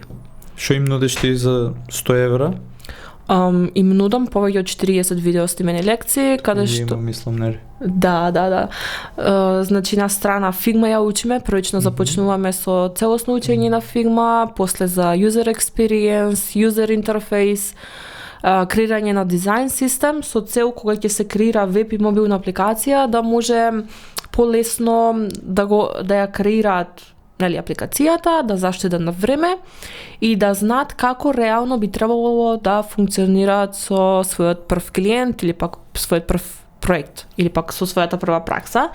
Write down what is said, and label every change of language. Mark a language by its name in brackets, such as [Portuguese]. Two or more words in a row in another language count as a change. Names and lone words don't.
[Macedonian] Што им нудиш ти за 100 евра? Им нудам повеќе од 40 видео снимени лекции, каде што... мислам, нели? Да. Значи на страна Figma ја учиме, првично започнуваме со целосно учење на Figma, после за [English] user experience, user interface, [Macedonian] креирање на дизајн систем со цел кога ќе се креира веб и мобилна апликација да може полесно да ја креираат нели апликацијата, да заштедат на време и да знаат како реално би требало да функционираат со својот прв клиент или пак својот прв проект или пак со својата прва пракса.